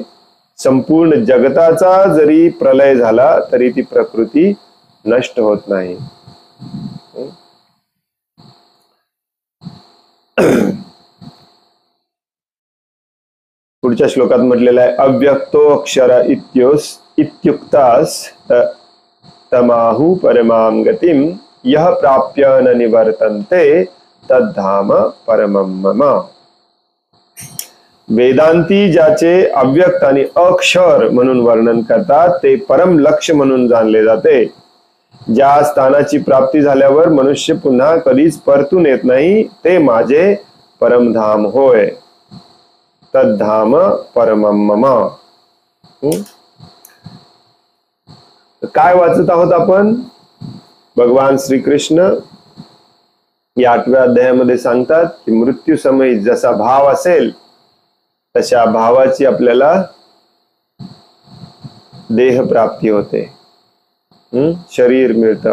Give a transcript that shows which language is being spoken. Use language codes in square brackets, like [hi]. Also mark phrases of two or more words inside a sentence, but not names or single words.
[mr] संपूर्ण जगताचा जरी प्रलय झाला तरी ती प्रकृती नष्ट होत नाही। पुढच्या श्लोकात म्हटलेलं आहे, [sa] अव्यक्तो अक्षर इत्युक्तास तमाहु परमां गतिं यः प्राप्य न निवर्तन्ते तद्धाम परमं मम। [mr] वेदांती ज्याचे अव्यक्त आणि अक्षर म्हणून वर्णन करतात ते परम लक्ष्य म्हणून जाणले जाते। ज्या स्थानाची प्राप्ती झाल्यावर मनुष्य पुन्हा कधीच परतून येत नाही ते माझे परमधाम होय। [sa] तद्धाम परमं मम। [mr] काय वाचत आहोत आपण? भगवान श्रीकृष्ण या 8व्या अध्यायामध्ये सांगतात की मृत्यू समयी जसा भाव असेल तशा भावाची आपल्याला देह प्राप्ती होते, शरीर मिळतं।